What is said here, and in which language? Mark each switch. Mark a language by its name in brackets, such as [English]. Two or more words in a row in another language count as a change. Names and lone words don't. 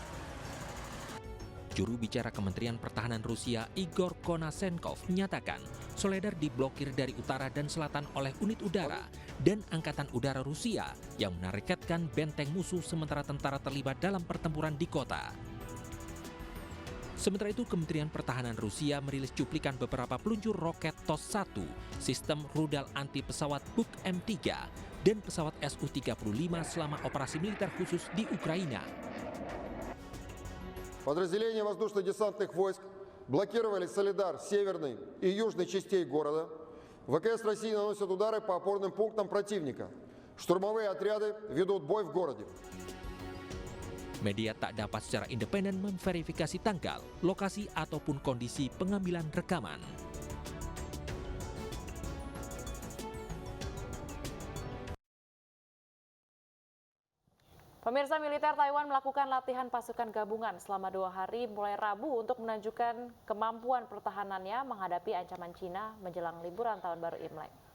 [Indonesian] Juru bicara Kementerian Pertahanan Rusia Igor Konasenkov menyatakan Soledar diblokir dari utara dan selatan oleh unit udara dan Angkatan Udara Rusia yang menargetkan benteng musuh sementara tentara terlibat dalam pertempuran di kota. Sementara itu, Kementerian Pertahanan Rusia merilis cuplikan beberapa peluncur roket TOS-1, sistem rudal anti pesawat Buk M3, dan pesawat Su-35 selama operasi militer khusus di Ukraina. [Russian] Подразделения воздушно-десантных войск блокировали Солидар северной и южной частей города. ВКС России наносят удары по опорным пунктам противника. Штурмовые отряды ведут бой в городе. [Indonesian] Media tak dapat secara independen memverifikasi tanggal, lokasi ataupun kondisi pengambilan rekaman. Pemirsa, militer Taiwan melakukan latihan pasukan gabungan selama 2 hari mulai Rabu untuk menunjukkan kemampuan pertahanannya menghadapi ancaman Cina menjelang liburan tahun baru Imlek.